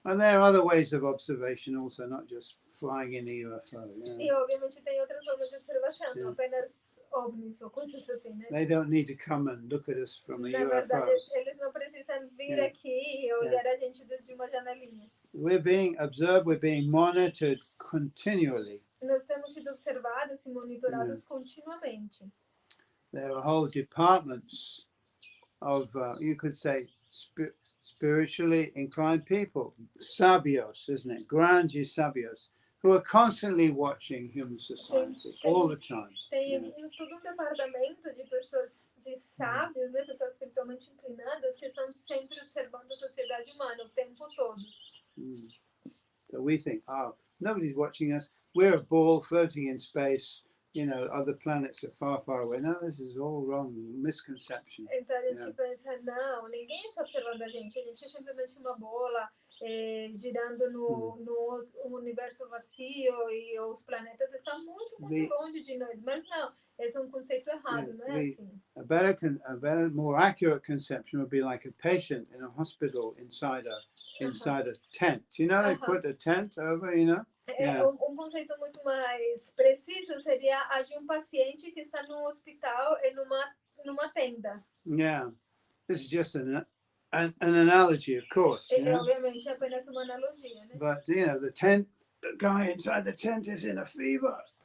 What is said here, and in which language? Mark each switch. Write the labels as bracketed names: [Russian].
[English] And there are other ways of observation also, not just flying in a UFO. Yeah. [Portuguese] E obviamente tem outras formas de observação, [English] Yeah. [Portuguese] não apenas ovnis ou coisas assim, né? [English] They don't need to come and look at us from a [Portuguese] Na [English] UFO. [Portuguese] verdade, eles não precisam vir [English] Yeah. [Portuguese] aqui e olhar a gente desde uma janelinha. [English] We're being observed, we're being monitored continually. [Portuguese] Nós temos sido observados e monitorados continuamente. [English] There are whole departments of, you could say, spiritually inclined people, sabios, isn't it? [Portuguese] Grandes sabios, [English] who are constantly watching human society all the time. [Portuguese] Tem todo departamento de pessoas, de sábios, né? Pessoas espiritualmente inclinadas que estão sempre observando a sociedade humana o tempo todo. [English] So we think, oh, nobody's watching us. We're a ball floating in space. You know, other planets are far, far away. No, this is all wrong, misconception. [Portuguese] Então a gente pensa, não, ninguém está observando a gente é simplesmente uma bola girando no universo vazio e os planetas estão muito longe de nós. Mas não, esse é conceito errado, não é assim. [English] A better, more accurate conception would be like a patient in a hospital inside a tent. You know, they put a tent over, you know. Yeah. [Portuguese] Conceito muito mais preciso seria a de paciente que está no hospital e numa tenda. [English] Yeah, this is just an analogy, of course. [Portuguese] Obviamente é apenas uma analogia, né? [English] But you know, the guy inside the tent is in a fever.